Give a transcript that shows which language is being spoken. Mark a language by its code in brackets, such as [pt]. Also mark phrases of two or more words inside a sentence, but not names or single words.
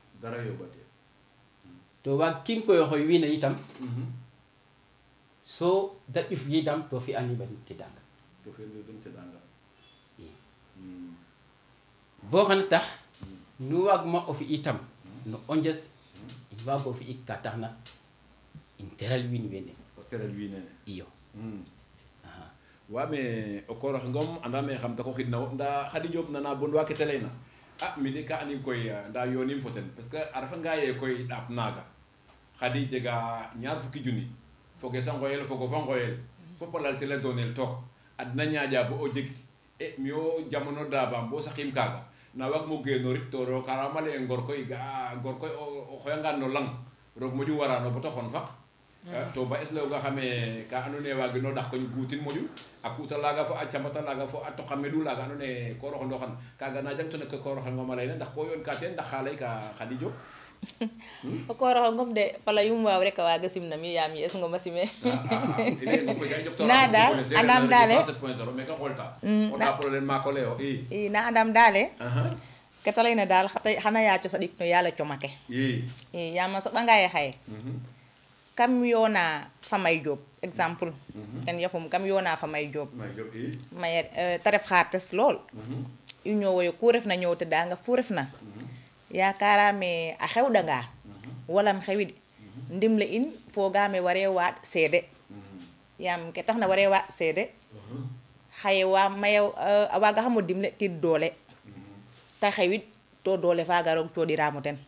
[srr] to waag kim koy xoy wiina itam so da ƴuf yidam to fi anima den tedanga i bo xana tax nu waag ma o fi itam no o nges in waago fi ik ka taxna in teral wiin wene iyo wa mais o kooroxe Ngom andame xam dako xidna wo nda Khady Diop nana bon wa kete leyna mi de ka anim koy nda yonim fo ten parce que a refa nga ye koy ɗaap naga Khady jega 20 junni foge sa ngoyel fogo fa ngoyel fopa lal tela donel took adna ñaaƴa bo o jeg mi o jamono dabam bo saxim kaga na waag mo genorit to roog karama leye ngor koy ga'a ngor koy o xoyangan no lang roog moƴu warano bata xon faq to ba es nga xame ka ando ne wagi no dax ko gutin moƴu a kuta laga fo a camata laga fo a toqa medu laga ando ne ko roxo ndoxan kaga na jang to ne ko roxo ngoma leyna ndax ko yoon ka ten ndax xalay ka Khady Diop o kooroxo ngom de fala yum waaw rek a waaga simna mi yaam yes ngoma sime na daal andam daale na problème mako leo i na andam daale ke ta layna daal xana yaaco saɗik no yaala comake i yaam a soɓanga ye xaye kam yoona Famay Diop exemple ten yafum kam yoona Famay Diop maye te ref xartes lool i ñoowoyo ku refna ñoow te danga fu refna yakarame a xewɗanga walam xewid ndimle in fogame ware waaɗ seede yaam ke taxna ware waaɗ seede xaye wa maye a waga xamo dimle tir doole te xewid to doole faga roog coɗiramo ten